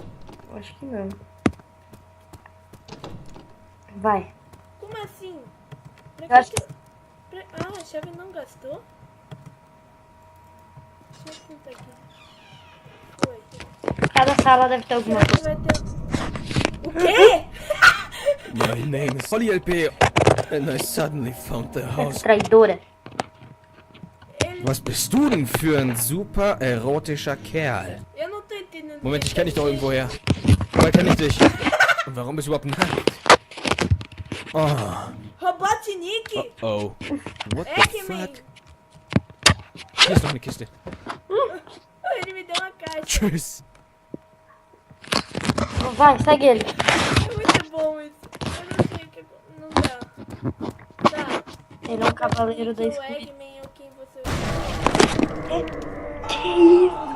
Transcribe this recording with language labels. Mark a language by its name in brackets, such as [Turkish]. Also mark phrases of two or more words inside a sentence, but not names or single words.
[Portuguese] Eu acho que não. Vai. Como assim? Pra Eu acho que... Ah, a chave não gastou? Deixa eu contar aqui. Foi. Cada sala deve ter alguma Será que coisa. vai ter... O quê? [English] My name is Holly LP, and I suddenly found the house. [Portuguese] Traidora. Ele... [German] Was bist du denn für ein super erotischer Kerl? [Portuguese] Eu não tô entendendo. [German] Moment, ich [Portuguese] quem [German] kenne dich doch [Portuguese] tá [German] irgendwoher. Woher kenne ich dich? Und warum bist du überhaupt nackt? [English] Oh, Robotnik! oh. What the Eggman! fuck? [German] Hier ist noch eine Kiste. [Portuguese] Ele me deu uma caixa. [German] Tschüss. [Portuguese] Vai, segue ele. É muito bom isso. Eu não sei o que... Não dá. Tá. Ele é um cavaleiro da O escuridão. Eggman ou quem você... Que isso?